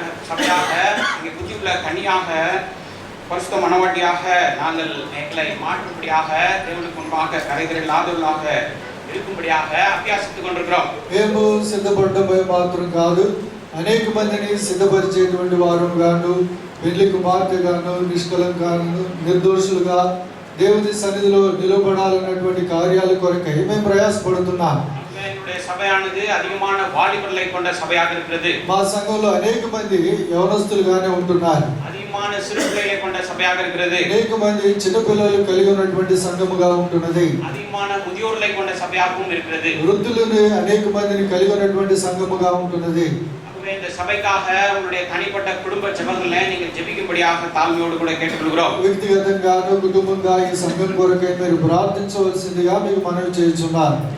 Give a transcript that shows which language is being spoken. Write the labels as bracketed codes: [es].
[ta] சபையாக அங்கே புத்தியுள்ள கனியாக பரிசுத்த மனவாட்டியாக நாங்கள் எங்களை மாற்றும்படியாக தேவனுக்கு முன்பாக கரைகள் இல்லாதவர்களாக இருக்கும்படியாக அபியாசித்துக் கொண்டிருக்கிறோம். [te] మేము సిద్ధపడడమే మాత్రం కాదు, అనేక మందిని సిద్ధపరిచేటువంటి వారు గాను, పెళ్లి కుమార్తె గాను, నిష్కలంగాను, నిర్దోషులుగా దేవుని సన్నిధిలో నిలబడాలన్నటువంటి కార్యాల కొరకై మేము ప్రయాసపడుతున్నాం. [ta] என்னுடைய சபையானது அதிகமான வாலிபர்களை கொண்ட சபையாக இருக்கிறது. [te] మా సంఘంలో అనేక మంది యవనస్తులుగానే ఉంటున్నారు. [ta] அதிகமான சிறு பிள்ளைகளை கொண்ட சபையாக இருக்கிறது. [te] అనేక మంది చిన్న పిల్లలు కలిగి ఉన్నటువంటి సంఘముగా ఉంటున్నది. [ta] அதிகமான முதியோர்களை கொண்ட சபையாகவும் இருக்கிறது. [te] వృద్ధులను అనేక మందిని కలిగి ఉన్నటువంటి సంఘముగా ఉంటున్నది. [ta] இந்த சபைக்காக உங்களுடைய தனிப்பட்ட குடும்ப ஜெபங்களை நீங்கள் ஜெபிக்கும்படியாக தாழ்மையோடு கூட கேட்டுக்கொள்கிறோம். [te] వ్యక్తిగతంగాను కుటుంబంగా ఈ సంఘం కొరకై మీరు ప్రార్థించవలసిందిగా మీకు మనవి చేస్తున్నాను.